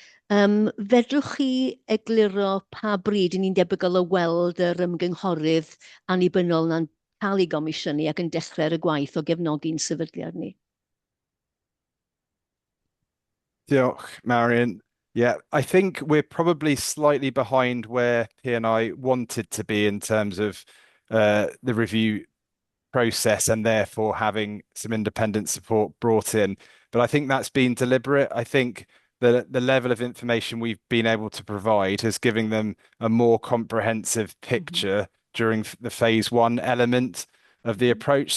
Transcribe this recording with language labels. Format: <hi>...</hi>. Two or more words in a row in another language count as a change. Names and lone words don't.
<cy>Fedrwch chi egluro pa bryd ni'n debygol o weld yr ymgynghorydd annibynnol na'n cael ei gomisiynu ac yn dechrau'r gwaith o gefnogi'n sefydliad ni? Diolch, Marion.</cy> <en>Yeah, I think we're probably slightly behind where P&I wanted to be in terms of the review process and therefore having some independent support brought in. But I think that's been deliberate. I think the level of information we've been able to provide has given them a more comprehensive picture during the phase one element of the approach.</en>